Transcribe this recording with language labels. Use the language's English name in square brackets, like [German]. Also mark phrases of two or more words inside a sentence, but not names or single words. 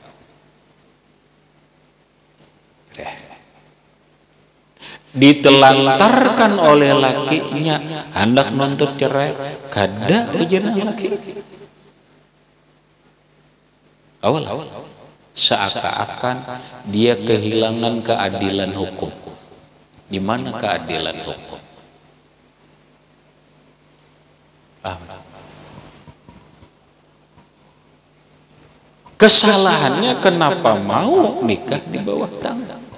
[Banjar] Ditelantarkan oleh lakinya, hendak menuntut cerai, kada ujar nang laki. Awal. [Indonesian] Seakan-akan dia kehilangan keadilan hukum. Di mana keadilan hukum? Kesalahannya kenapa mau nikah di bawah tangan?